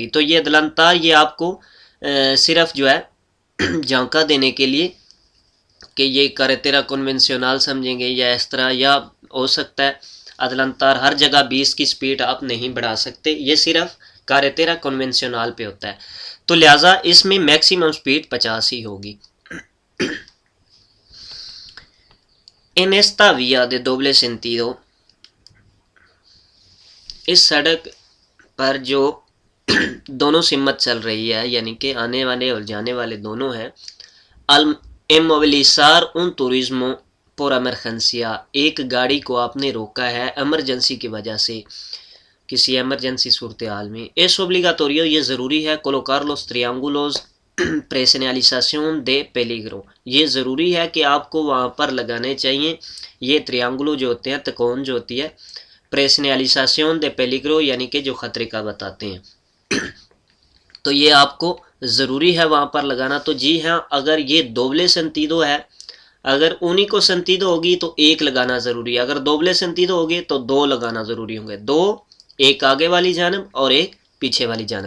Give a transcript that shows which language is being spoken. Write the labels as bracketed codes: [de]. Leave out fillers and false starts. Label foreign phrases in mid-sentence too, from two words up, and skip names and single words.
[ur] تو یہ ادلنتار یہ آپ کو صرف جو ہے جھانکا دینے کے لیے کہ یہ [es] carretera convencional [ur] سمجھیں گے یا اس طرح، یا ہو سکتا ہے ادلنتار ہر جگہ 20 کی سپیڈ آپ نہیں بڑھا سکتے، یہ صرف [es] carretera convencional [ur] پہ ہوتا ہے۔ تو لہٰذا اس میں میکسیمم سپیڈ 50 ہی ہوگی۔ [es] en esta vía de doble sentido، [ur] اس سڑک پر جو دونوں سمت چل رہی ہے یعنی کہ آنے والے اور جانے والے دونوں ہیں، [es] inmovilizar un turismo por emergencia، [ur] ایک گاڑی کو آپ نے روکا ہے ایمرجنسی کی وجہ سے، کسی ایمرجنسی صورتحال میں۔ [es] es obligatorio، [ur] یہ ضروری ہے [es] colocar los triángulos presencialización de peligro، [ur] یہ ضروری ہے کہ آپ کو وہاں پر لگانے چاہیے یہ تریانگلو جو ہوتے ہیں، تکون جو ہوتی ہے [es] preseñalización de peligro, [ur] یعنی کہ جو خطرے کا بتاتے ہیں۔ تو یہ آپ کو ضروری ہے وہاں پر لگانا. تو جی ہاں، اگر یہ [es] doble sentido [ur] ہے، اگر [es] único sentido [ur] ہوگی تو ایک لگانا ضروری ہے، اگر [es] doble sentido [ur] ہوگی تو دو لگانا ضروری ہوں گے، دو، ایک آگے والی جانب اور ایک پیچھے والی جانب.